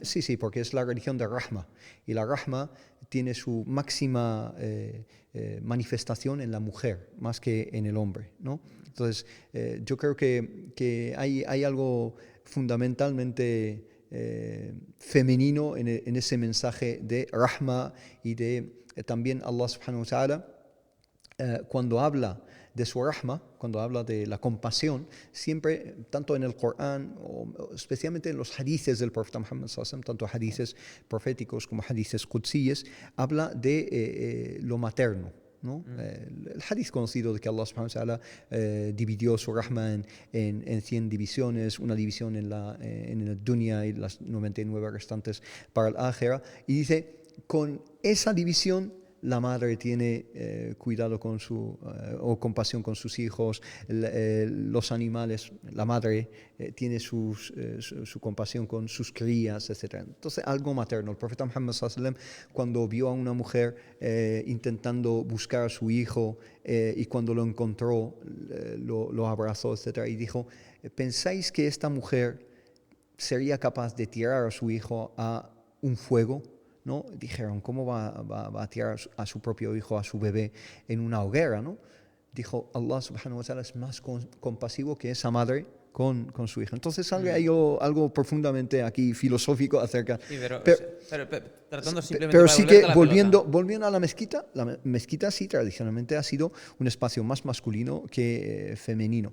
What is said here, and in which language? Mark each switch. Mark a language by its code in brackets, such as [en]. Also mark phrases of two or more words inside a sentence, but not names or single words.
[es] Sí, porque es la religión de Rahma. Y la Rahma tiene su máxima manifestación en la mujer, más que en el hombre, ¿no? Entonces, yo creo que hay algo fundamentalmente femenino en ese mensaje de Rahma y de también [ar] الله سبحانه وتعالى. [es] Cuando habla de su rahma, cuando habla de la compasión, siempre, tanto en el Corán, o especialmente en los hadices del profeta Muhammad [ar] صلى الله عليه وسلم, [es] tanto hadices proféticos como hadices qudsíes, habla de lo materno, ¿no? El hadith conocido de que [ar] الله سبحانه وتعالى [es] dividió su rahma en 100 divisiones, una división en el dunya y las 99 restantes para el akhira, y dice, con esa división la madre tiene cuidado con o compasión con sus hijos, los animales, la madre tiene su compasión con sus crías, etc. Entonces, algo materno. El profeta Muhammad [ar] صلى الله عليه وسلم, [es] cuando vio a una mujer intentando buscar a su hijo y cuando lo encontró, lo abrazó, etc. Y dijo, ¿pensáis que esta mujer sería capaz de tirar a su hijo a un fuego? ¿No? Dijeron, ¿cómo va a tirar a su propio hijo, a su bebé, en una hoguera? ¿No? dijo, [ar] الله سبحانه وتعالى [es] es más compasivo que esa madre con su hija. Entonces hay algo profundamente aquí filosófico acerca... Sí, pero tratando simplemente pero para sí devolverte que la volviendo a la mezquita sí tradicionalmente ha sido un espacio más masculino que femenino.